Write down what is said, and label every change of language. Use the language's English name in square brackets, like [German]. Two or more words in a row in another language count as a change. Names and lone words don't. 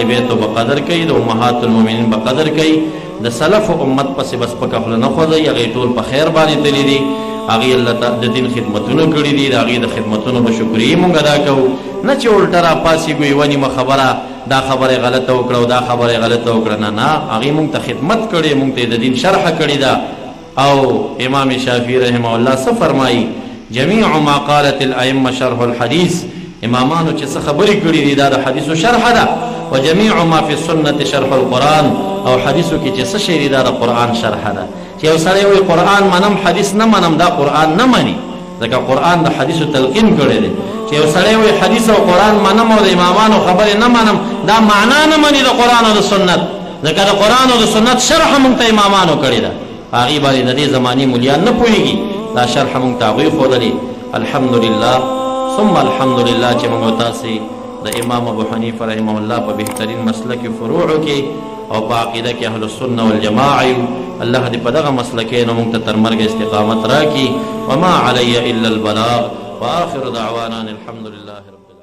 [Pashto] بیتو به قدر کوي د [Arabic] امهات المؤمنین [Pashto] به قدر کوي د سلف و امت پسې بس پکه خوله نه خوځوي هغې ټول په خیر باندې تللي دي هغې الله د دین خدمتونه کړي دي د هغې د خدمتونو به شکریې مونږ ادا کوو نه چې الټه راپاسېږو یوه نیمه خبره دا خبره یې غلطه وکړه او دا خبره یې غلطه وکړه نه نه هغې مونږ ته خدمت کړې مونږ ته یې د دین شرحه کړې ده او امام شافعي [Arabic] رحمه الله [Pashto] څه فرمایي [Arabic] جميع ما قالت الائمه شرح الحديث [Pashto] امامانو چې څه خبرې کړي دي دا د حدیثو شرحه ده [Arabic] وجميع ما في السنه شرح القرآن [Pashto] او حدیثو کې چې څه شی دی دا د قرآن شرحه ده چې یو سړی وایي قرآن منم حدیث نه منم دا قرآن نه مني ځکه قرآن د حدیثو تلقین کړی دی چې یو سړی وایي حدیث او قرآن منم او د امامانو خبرې نه منم دا معنا نه مني د قرآن او د سنت ځکه د قرآن او د سنت شرحه مونږ ته امامانو کړې ده هغې باندې د دې زمانې مولیان نه پوهېږي دا شرحه مونږ ته هغوی ښودلې [Arabic] الحمدلله ثم الحمدلله [Pashto] چې مونږ تاسې د امام ابو حنیفه [Arabic] رحمه الله [Pashto] په بهترین مسلک فروعو کې او په عقیده کې [Arabic] اهل السنه والجماعه [Pashto] یو الله دې په دغه مسلکینو مونږ ته تر مرګه استقامت راکړي [Arabic] وما علی الا البلاغ واخر دعوانا الحمد لله